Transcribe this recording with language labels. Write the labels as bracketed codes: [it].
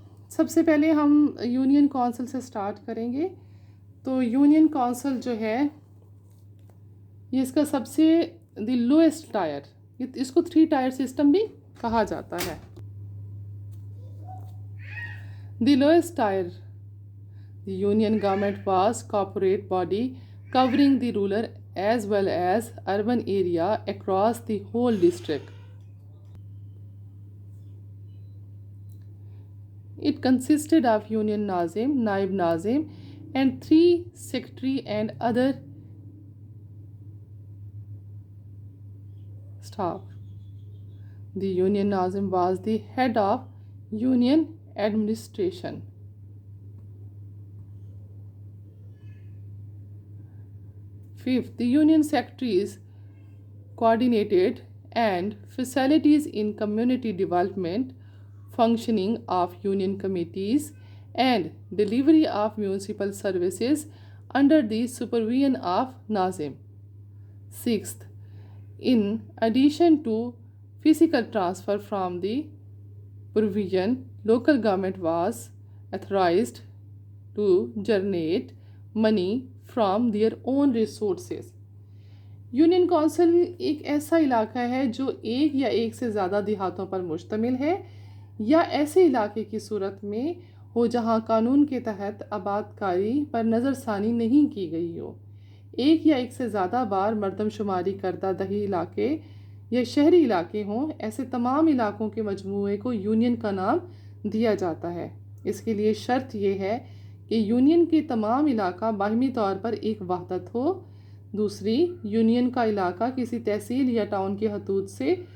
[ur] سب سے پہلے ہم یونین کونسل سے سٹارٹ کریں گے۔ تو یونین کونسل جو ہے یہ اس کا سب سے دی لوئسٹ ٹائر، اس کو 3 ٹائر سسٹم بھی کہا جاتا ہے۔ دی lowest tyre, [en] The union government was corporate body covering the rural as well as urban area across the whole district. It consisted of Union Nazim, Naib Nazim, and 3 secretary and other staff. The Union Nazim was the head of Union administration. Fifth, the Union secretaries coordinated and facilities in community development, functioning of union committees, and delivery of municipal services under the supervision of Nazim. Sixth, in addition to physical transfer from the provision, local government was authorized to generate money from their own resources. [ur] Union council ایک ایسا علاقہ ہے جو ایک یا ایک سے زیادہ دیہاتوں پر مشتمل ہے یا ایسے علاقے کی صورت میں ہو جہاں قانون کے تحت آباد کاری پر نظر ثانی نہیں کی گئی ہو۔ ایک یا ایک سے زیادہ بار مردم شماری کردہ دیہی علاقے یا شہری علاقے ہوں، ایسے تمام علاقوں کے مجموعے کو یونین کا نام دیا جاتا ہے۔ اس کے لیے شرط یہ ہے کہ یونین کے تمام علاقہ باہمی طور پر ایک وحدت ہو۔ دوسری، یونین کا علاقہ کسی تحصیل یا ٹاؤن کی حدود سے